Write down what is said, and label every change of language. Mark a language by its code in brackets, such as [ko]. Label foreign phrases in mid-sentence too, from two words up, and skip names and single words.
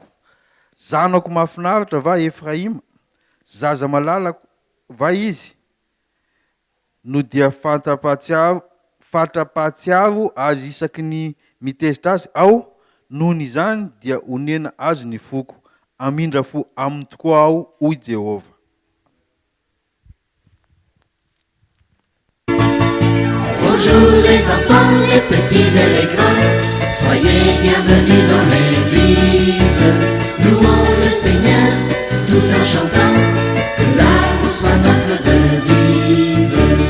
[mg] Zanako mahafinaritra va Efraima, zaza malalako va izy? No dia fatra-pahatsiaro azy isaky ny mitezitra azy aho, nohon' izany dia onena azy ny foko. Amindra fo aminy tokoa aho, hoy Jehovah. [fr] Bonjour les enfants, les petits et les grands, soyez bienvenus dans l'église. Louons le Seigneur, tous en chantant, que l'amour soit notre devise.